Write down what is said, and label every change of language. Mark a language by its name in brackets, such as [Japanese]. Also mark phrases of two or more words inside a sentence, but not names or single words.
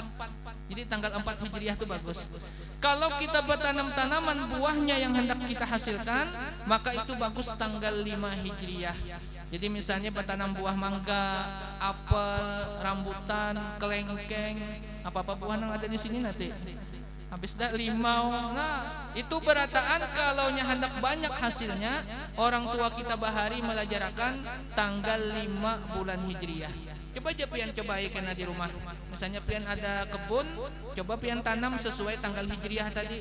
[Indonesian] Jadi tanggal 4 Hijriah itu bagus. Kalau kita bertanam tanaman buahnya yang hendak kita hasilkan, maka itu bagus tanggal 5 Hijriah. Jadi misalnya bertanam buah mangga, apel, rambutan, kelengkeng, apa-apa buah yang ada di sini nanti. [Banjar] Habis dah limau. Nah, itu berataan kalau hendak banyak hasilnya, orang tua kita bahari melajarakan tanggal 5 bulan Hijriah. Coba aja pian cobai kena di rumah. Misalnya pian ada kebun, coba pian tanam sesuai tanggal Hijriah tadi.